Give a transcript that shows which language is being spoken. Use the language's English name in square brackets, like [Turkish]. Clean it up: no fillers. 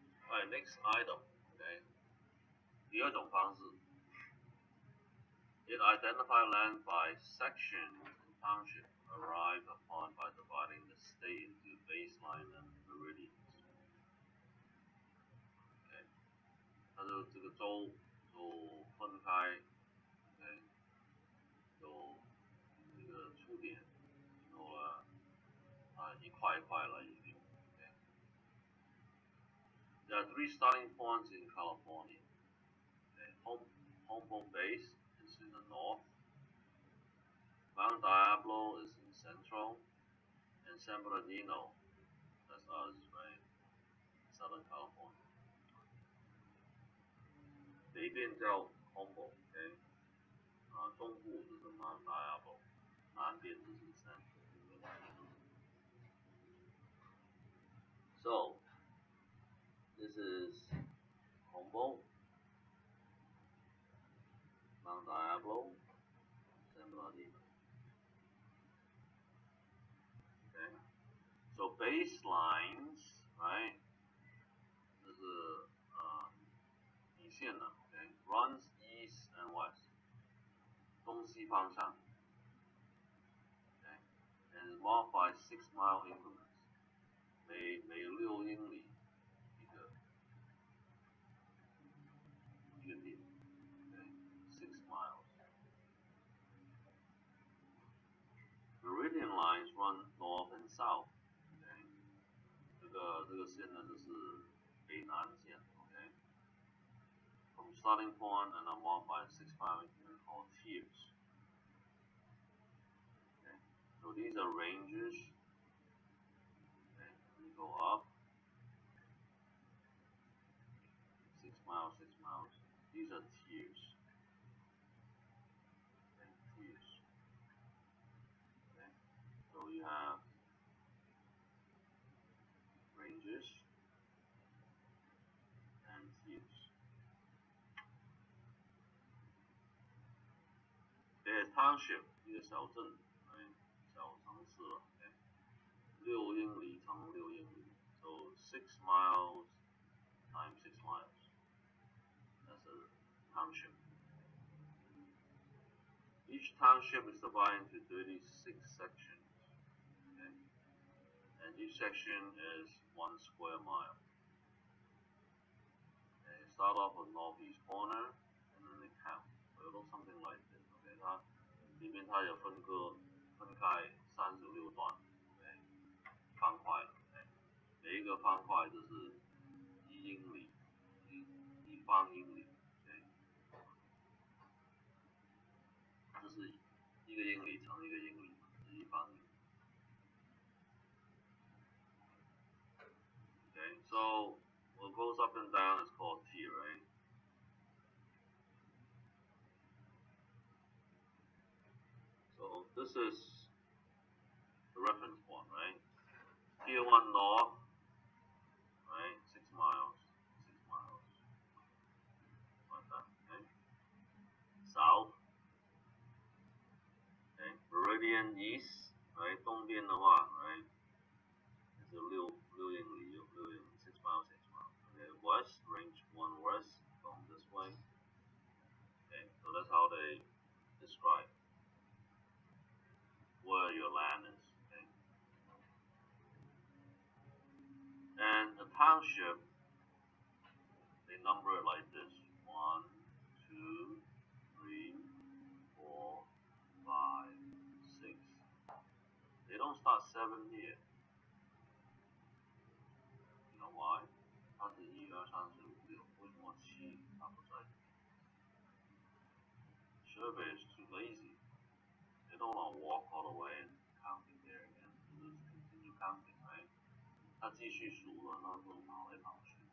[English] Alright, next item. Okay. [Chinese] 第二种方式 [English] It identifies land by section township arrived upon by dividing the state into baseline and meridians. [Chinese] OK， 它就这个州就分开 ，OK， 有这个出点，然后一块一块来用。 [English] OK， There are 3 starting points in California. Okay, Humboldt Base is in the north. Mount Diablo is in central, and San Bernardino, that's us, right? Southern California. [Chinese] 北边叫 Humboldt, okay? 中部就是 Mount Diablo, 南边就是 San Bernardino. [English] So, this is Humboldt, Mount Diablo, San Bernardino. Okay? So baselines, right? [Chinese] 这是底线的 ，okay? [English] Runs east and west. [Chinese] 东西方向 [English] ，okay? And is marked by 6-mile increments. [Chinese] 每6英里一个点 ，okay? [English] 6 miles. Meridian lines run north and south. Okay? [Chinese] 这个线呢就是北南线 ，okay? [English] From starting point and are marked by 6-mile increments called tiers. Okay? So these are ranges. Okay? We go up. 6 miles, 6 miles. These are tiers. Okay, tiers. Okay, so you have ranges and tiers. There's township, [Chinese] 一个小镇，小城市了。 [English] Okay, [Chinese] 6英里乘6英里 [English] ，so 6 miles times 6 miles. That's a township. Each township is divided into 36 sections. Okay? And each section is 1 square mile. Okay, start off with northeast corner, and then they count. So it looks something like this. [Chinese] Okay, 它里面它有分开36段 ，okay, 方块 ，okay, 每一个方块就是1英里，一方英里。就是1个英里乘1个英里，是1方英里。 [English] Okay, so what goes up and down is called T, right? So this is the reference point, right? Tier 1 north, right? 6 miles, 6 miles, like that. Okay. South. Okay, Meridian east, right? [Chinese] 东边的话 right? 是6英里，6英里， [English] 6 miles, 6 miles. Okay, west, range 1 west, going this way. Okay, so that's how they describe where your land is. Okay? And the township, they number it like this: 1, 2, 3, 4, 5, 6. They don't start 7 here. You know why? [Chinese] 它是1、2、3、4、5、6，为什么7它不在？ [English] Survey is too lazy. They don't want to walk all the way and counting there again. Just continue counting, right? [Chinese] 它继续数了，然后就跑来跑去。